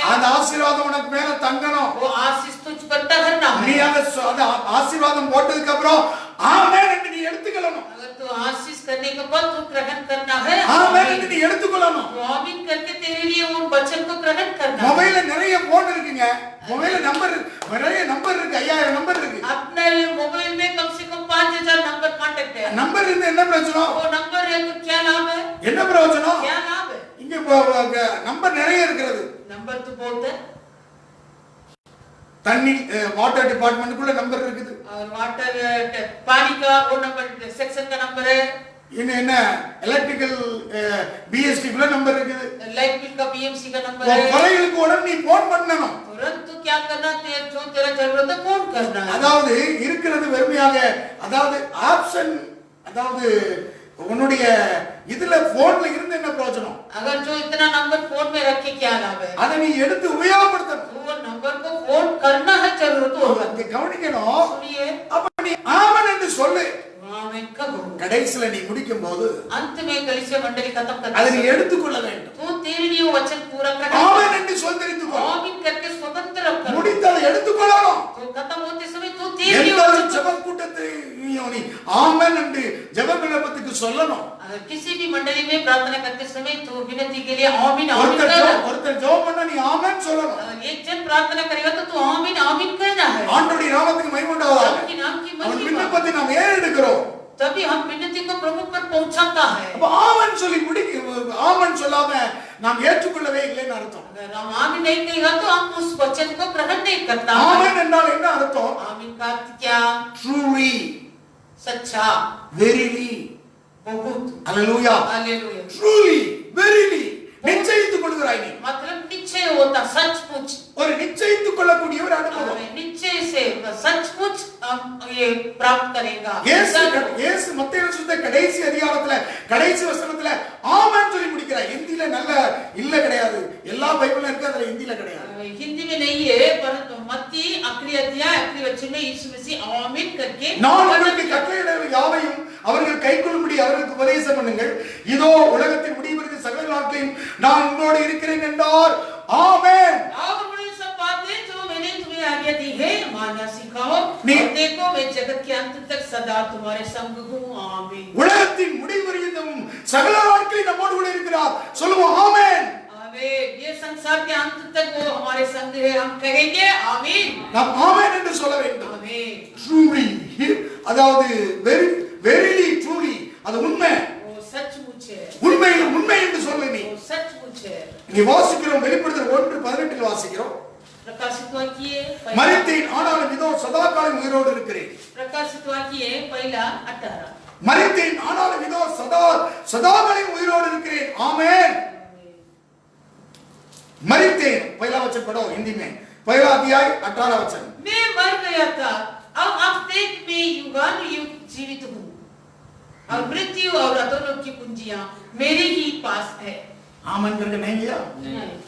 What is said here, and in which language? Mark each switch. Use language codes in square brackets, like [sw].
[ta] அந்த ஆசீர்வாதம் உனக்கு மேல தங்கணும். [hi] वो आशीष तुझ पर ठहरना [ta] நீ [hi] है। [ta] அந்த ஆசீர்வாதம் போட்டதுக்கு அப்புறம் ஆமென் என்று நீ எடுத்துக்கொள்ளணும். [hi] अगर तू आशीष करने के बाद तू ग्रहण करना है, [ta] ஆமென் என்று நீ எடுத்துக்கொள்ளணும். [hi] तो आमीन करके तेरे लिए उन वचन को ग्रहण करना है। [ta] மொபைல்ல நிறைய போன் இருக்குங்க. மொபைல்ல நிறைய நம்பர் இருக்கு. 5000 நம்பர் இருக்கு. [hi] अपने मोबाइल में कम से कम 5000 नंबर कांटेक्ट है। [ta] நம்பர் இருந்தா என்ன பிரயோஜனம்? [hi] वो नंबर है तो क्या लाभ है? [ta] என்ன பிரயோஜனம்? [hi] क्या लाभ है? [ta] இங்க நம்பர் நிறைய இருக்கிறது. [hi] नंबर तो बहुत है, [ta] தண்ணி வாட்டர் டிபார்ட்மெண்ட்டுக்குள்ள நம்பர் இருக்குது. [hi] और वाटर पानी का वो नंबर सेक्शन का नंबर है, [ta] இன்னும் என்ன எலக்ட்ரிக்கல் பிஎஸ்டி குள்ள நம்பர் இருக்குது. [hi] लाइट बिल का बीएमसी का नंबर [ta] உன் [hi] है। [ta] குறைகளுக்கு உடனே நீ போன் பண்ணணும். [hi] तुरंत तो क्या करना, जो तेरा जरूरत है फोन करना है। [ta] அதாவது இருக்கிறது வெறுமையாக, அதாவது ஆப்ஷன், அதாவது உன்னுடைய இதுல போன்ல இருந்து என்ன பிரயோஜனம்? [hi] अगर जो इतना नंबर फोन में रख के क्या लाभ है? [ta] அதை நீ எடுத்து உபயோகப்படுத்தணும். [hi] तो वो नंबर को फोन करना है, जरूरत होगा। [ta] இங்க கவனிக்கணும். [hi] सुनिए, [ta] அப்ப நீ ஆமென் என்று சொல்லு. [hi] आमीन कहो। [ta] கடைசில நீ முடிக்கும் போது [hi] अंत में कलीसिया मंडली खत्म [ta] அதை [hi] करते [ta] நீ [hi] समय [ta] எடுத்துக்கொள்ள வேண்டும். [hi] तो तेरे लिए वो वचन पूरा [ta] ஆமென் [hi] करना [ta] என்று சொந்தரித்துக்கோ. [hi] आमीन करके स्वतंत्र करो। [ta] முடித்ததை எடுத்துக்கொள்ளணும். [hi] तो खत्म होते समय तो तेरे लिए [ta] எந்த ஒரு [hi] वचन [ta] ஜெப கூட்டத்தை நீ ஆமென் என்று ஜெப விண்ணப்பத்துக்கு சொல்லணும். [hi] अगर किसी भी मंडली में प्रार्थना करते समय तो विनती के लिए आमीन आमीन कहना। [ta] ஒருத்தர் ஜெபம் பண்ணா நீ ஆமென் சொல்லணும். [hi] अगर एक जन प्रार्थना करेगा तो तू आमीन आमीन कहना है। [ta] ஆண்டவருடைய நாமத்துக்கு மகிமை உண்டாவதாக. [hi] आपके नाम की [ta] அவன் [hi] महिमा, [ta] விண்ணப்பத்தை நாம் ஏறெடுக்கிறோம். [hi] तभी हम विनती को प्रभु पर पहुंचाता है। [ta] அப்ப ஆமென் சொல்லி ஆமென் சொல்லாம நாம் ஏற்றுக்கொள்ளவே இல்லைன்னு அர்த்தம். [hi] अगर हम आमीन नहीं कहेगा तो हम उस वचन को ग्रहण नहीं करता। [ta] ஆமென் என்றால் என்ன அர்த்தம்? [hi] आमीन का अर्थ क्या? [en] truly, [hi] सच्चा, [en] Verily. [hi] बहुत। [ta] அல்லேலூயா. [hi] हालेलुया। [en] truly, verily, [ta] நிச்சயித்துக் கொள்கிறாய் நீ. [hi] मतलब निश्चय होता, सचमुच [ta] ஒரு நிச்சயித்துக் கொள்ளக்கூடிய ஒரு அனுபவம். [hi] निश्चय से सचमुच हम ये प्राप्त करेगा. [ta] இயேசு மத்தேயு சுவிசேஷ கடைசி அதிகாரத்துல கடைசி வசனத்துல ஆமென் சொல்லி முடிக்கிறார். ஹிந்தில நல்ல இல்ல கிடையாது, எல்லா பைபிள்ல இருக்கு, அதுல ஹிந்தில கிடையாது. [hi] हिंदी में नहीं है, परंतु मत्ती आखिरी अध्याय आखिरी वचन में यीशु मसीह आमीन करके [ta] நான் உங்களுக்கு கட்டளையிடுகிற யாவையும் அவர்கள் கைக்கொள்ளும்படி அவர்களுக்கு உபதேசம் பண்ணுங்கள், இதோ உலகத்தின் முடிவிற்கு சகல நாட்களையும் நான் உங்களோடு இருக்கிறேன் என்றார். ஆமென். [hi] और बड़ी सब बातें जो मैंने तुम्हें आज्ञा दी है मानना सिखाओ, और देखो मैं जगत के अंत तक सदा तुम्हारे संग हूं. आमीन. [ta] உலகத்தின் முடிவரையும் சகல நாட்களையும் நம்மோடு கூட இருக்கிறார். சொல்லுவோம் ஆமென். [hi] ये संसार के अंत तक वो हमारे संग है, हम कहेंगे आमीन. [ta] நாம் ஆமென் என்று சொல்ல வேண்டும். [hi] आमीन. [en] truly, [ta] அதாவது [en] verily truly, [ta] அது உண்மை. [hi] वो सचमुच है. [ta] உண்மையில் உண்மை என்று சொல்ல நீ. [hi] वो सचमुच है. [ta] இங்கே வாசிக்கிறோம், வெளிப்படுத்தல் 1:18 வாசிக்கிறோம். [hi] प्रकाशित वाक्य [ta] மரித்தேன் ஆனாலும் இதோ சதா காலம் உயிரோடு இருக்கிறேன். [hi] प्रकाशित वाक्य पहला 18. [ta] மரித்தேன் ஆனாலும் இதோ சதா காலம் உயிரோடு இருக்கிறேன். ஆமென். [hi] मरितेन पहला वचन पढ़ो हिंदी में, पहला अध्याय 18 वचन. मैं मर गया था, अब तक मैं युगानुयुग जीवित हूँ, और मृत्यु और अधोलोक की कुंजियां मेरे ही पास है. आमन करके नहीं लिया?